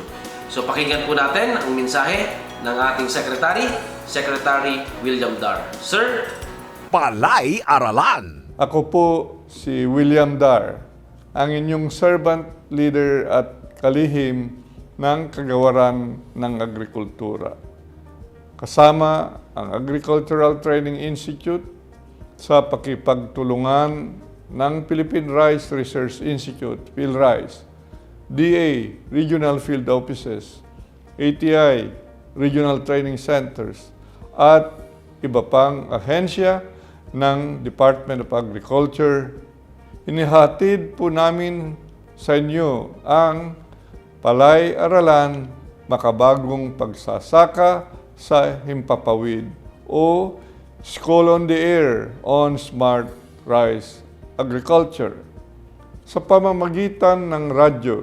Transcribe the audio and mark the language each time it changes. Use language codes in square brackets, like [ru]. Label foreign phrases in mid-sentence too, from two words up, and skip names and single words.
[tl] So pakinggan po natin ang mensahe ng ating Secretary William Dar. Sir? Palay-aralan. Ako po si William Dar, ang inyong [en] servant leader [tl] at kalihim ng kagawaran ng agrikultura. Kasama ang Agricultural Training Institute sa pakipagtulungan ng Philippine Rice Research Institute, PhilRice, DA, Regional Field Offices, ATI, Regional Training Centers, at iba pang ahensya ng Department of Agriculture. Inihatid po namin sa inyo ang Palay-aralan, makabagong pagsasaka sa himpapawid o School-on-the-Air on Smart Rice Agriculture sa pamamagitan ng radyo.